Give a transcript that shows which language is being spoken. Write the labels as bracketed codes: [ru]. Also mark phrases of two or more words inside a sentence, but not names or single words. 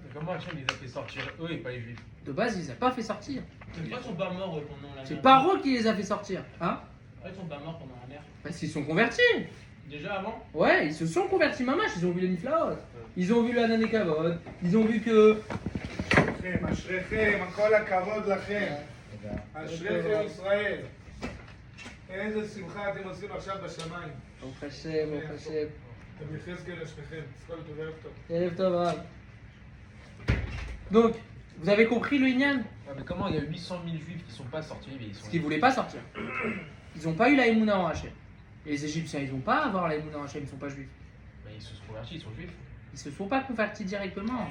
[fr] Comment Hachem les a fait sortir eux et pas les juifs? De base, ils les a pas fait sortir. Pourquoi ils sont pas morts pendant la mer? C'est Paro qui les a fait sortir. Hein? Pourquoi ils sont pas morts pendant la mer? Parce qu'ils sont convertis. Déjà avant? Ouais, ils se sont convertis, mamache. Ils ont vu les Niflaot. Ils ont vu le Hanan et Kavod. Ils ont vu que. [he] אשריכם, אשריכם, כל הכבוד לכם. אשריכם ישראל. איזה שמחה אתם עושים עכשיו בשמיים. [fr] Au Hashem, au Hashem. [he] אתם יחזקאל אשריכם. כל טוב, ערב טוב. ערב טוב, רב. [fr] Donc, vous avez compris le Inyan? Ouais, mais comment il y a 800 000 juifs qui sont pas sortis mais ils sont. Parce qu'ils voulaient pas sortir. Ils n'ont pas eu la Emouna en Hachem. Et les Égyptiens, ils n'ont pas à avoir la Emouna en Hachem, ils sont pas juifs. Mais ils se sont convertis, ils sont juifs. Ils se sont pas convertis directement.